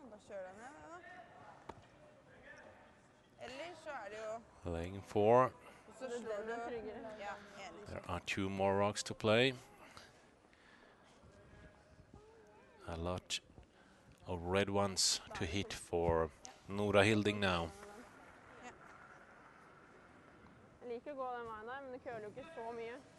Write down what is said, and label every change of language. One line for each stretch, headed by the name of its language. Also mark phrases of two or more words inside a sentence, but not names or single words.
Norwegian: kjør deg ned, det da. Ellers så er det jo...
English: Laying 4.
Norwegian: Og så Det er slår den du... er tryggere. Ja, enig.
English: There are 2 more rocks to play. A lot of red ones to hit for Nora Hilding now.
Norwegian: Jeg liker å gå den veien der, men det køler jo ikke så mye.